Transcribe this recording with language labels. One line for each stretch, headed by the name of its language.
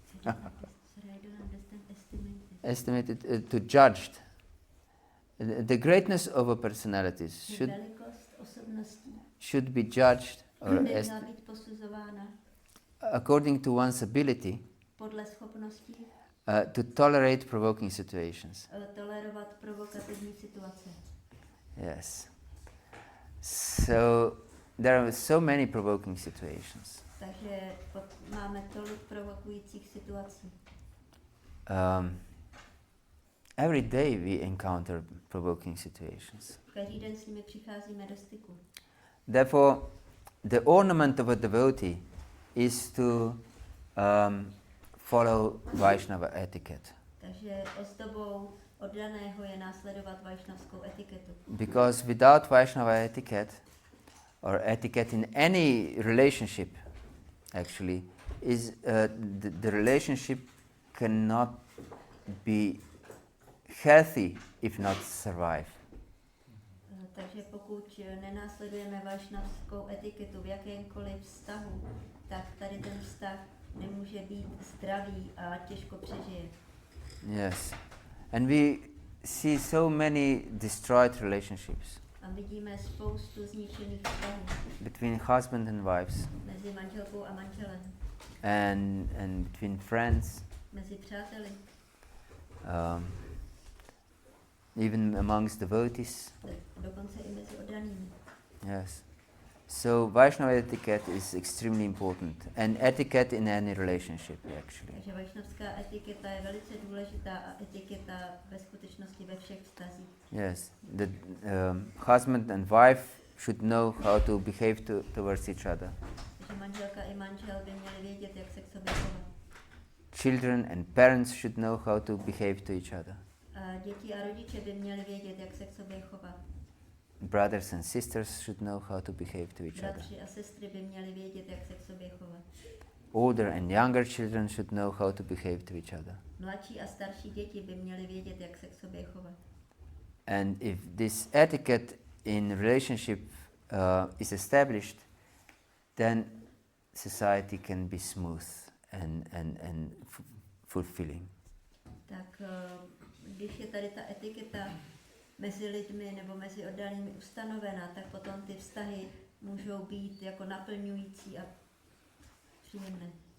English: Sorry, I don't understand Estimated to judged. The greatness of a personality
Czech: velikost osobností
English: should be judged or
Czech: neměla být posuzována
English: according to one's ability
Czech: podle schopností
English: to tolerate provoking situations.
Czech: Tolerovat provokativní situace.
English: Yes. So there are so many provoking situations.
Czech: Takže máme tolik provokujících situací.
English: Every day we encounter provoking situations.
Czech: Každý den s nimi přicházíme do styku.
English: Therefore, the ornament of a devotee is to follow Vaishnava etiquette.
Czech: Takže ozdobou oddaného je následovat vajšnavskou etiketu.
English: Because without Vaishnava etiquette, or etiquette in any relationship, actually, is the relationship cannot be healthy if not survive.
Czech: Takže pokud nenásledujeme vajšnavskou etiketu v jakémkoliv vztahu, tak tady ten vztah nemůže být zdravý a těžko přežije.
English: Yes, and we see so many destroyed relationships
Czech: A vidíme spoustu zničených vztahů
English: between husband and wives,
Czech: mezi manželkou a manželem,
English: and between friends,
Czech: mezi přáteli,
English: even amongst devotees.
Czech: dokonce i mezi oddanými.
English: Yes. So Vaishnava etiquette is extremely important, and etiquette in any relationship actually.
Czech: Takže vajšnavská etiketa je velice důležitá a etiketa ve skutečnosti ve všech vztazích.
English: Yes, the husband and wife should know how to behave towards each other.
Czech: Takže manželka i manžel by měli vědět, jak se k sobě chovat.
English: Children and parents should know how to behave to each other.
Czech: A děti a rodiče by měli vědět, jak se k sobě chovat.
English: Brothers and sisters should know how to behave to each other.
Czech: Bratři a sestry by měli vědět, jak se k sobě chovat.
English: Older and younger children should know how to behave to each other.
Czech: Mladší a starší děti by měli vědět, jak se k sobě chovat.
English: And if this etiquette in relationship is established, then society can be smooth and fulfilling.
Czech: Tak když je tady ta etiketa mezi lidmi nebo mezi oddanými ustanovená, tak potom ty vztahy můžou být jako naplňující a příjemné.